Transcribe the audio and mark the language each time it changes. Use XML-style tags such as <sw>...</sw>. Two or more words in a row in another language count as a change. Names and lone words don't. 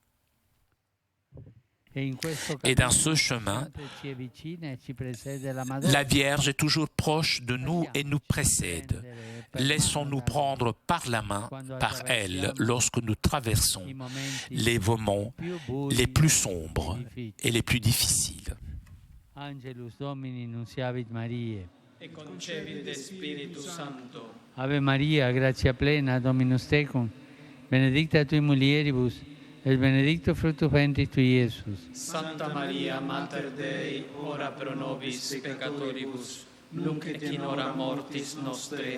<fr>Et dans ce chemin, la Vierge est toujours proche de nous et nous précède. Laissons-nous prendre par la main par elle lorsque nous traversons les moments les plus sombres et les plus difficiles.</fr> <la>Angelus Domini nunciavit Mariae. Et concepit de Spiritu Sancto. Ave Maria, gratia plena, Dominus tecum, benedicta tui mulieribus, et benedictus fructus ventris tui, Iesus. Santa Maria, Mater Dei, ora pro nobis peccatoribus, nunc et in hora mortis nostre.</la>